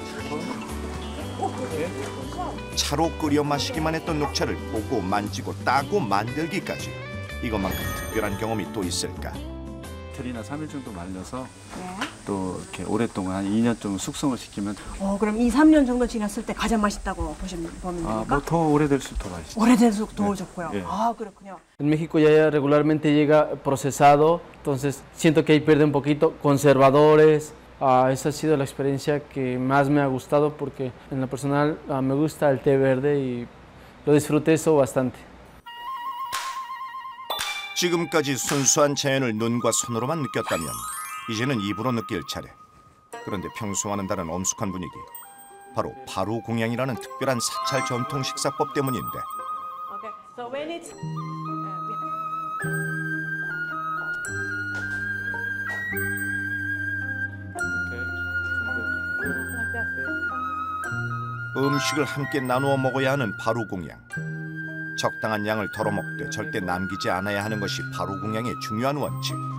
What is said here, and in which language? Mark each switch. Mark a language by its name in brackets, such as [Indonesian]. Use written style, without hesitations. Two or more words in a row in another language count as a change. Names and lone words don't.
[Korean] 차로 끓여 마시기만 했던 녹차를 보고 만지고 따고 만들기까지 이것만큼 특별한 경험이 또 있을까? 이틀이나 3일 정도 말려서 또 이렇게 오랫동안 한 2년 정도 숙성을 시키면 그럼 2-3년 정도 지났을 때 가장 맛있다고 보면 됩니까? 뭐 더 오래될수록 더 맛있죠. 오래될수록 더 좋고요. 예. 아, 그렇군요. [Spanish] En México ya regularmente llega procesado, entonces siento que ahí pierde un poquito conservadores. Esa ha sido la experiencia que más me ha gustado porque en lo personal me gusta el té verde y lo disfruté eso bastante. [Korean] 지금까지 순수한 자연을 눈과 손으로만 느꼈다면 이제는 입으로 느낄 차례. 그런데 평소와는 다른 엄숙한 분위기. 바로 바루공양이라는 특별한 사찰 전통 식사법 때문인데. [English] Okay. So when it's [Korean] 음식을 함께 나누어 먹어야 하는 바루공양. 적당한 양을 덜어먹되 절대 남기지 않아야 하는 것이 바루공양의 중요한 원칙.